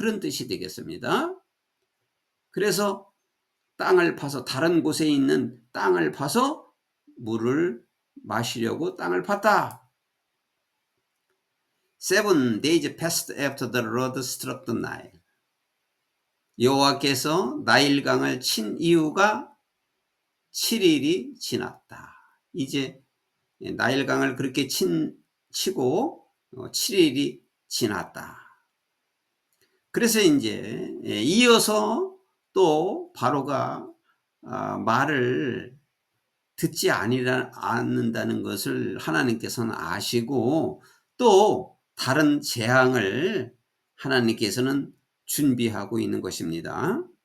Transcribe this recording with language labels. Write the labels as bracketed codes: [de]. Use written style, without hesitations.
[ko] 그런 뜻이 되겠습니다. 그래서 땅을 파서 다른 곳에 있는 땅을 파서 물을 마시려고 땅을 팠다. [en] 7 days passed after the Lord struck the Nile. [ko] 여호와께서 나일강을 친 이유가 7일이 지났다. 이제 나일강을 그렇게 치고 7일이 지났다. 그래서 이제 이어서 또 바로가 말을 듣지 않는다는 것을 하나님께서는 아시고 또 다른 재앙을 하나님께서는 준비하고 있는 것입니다.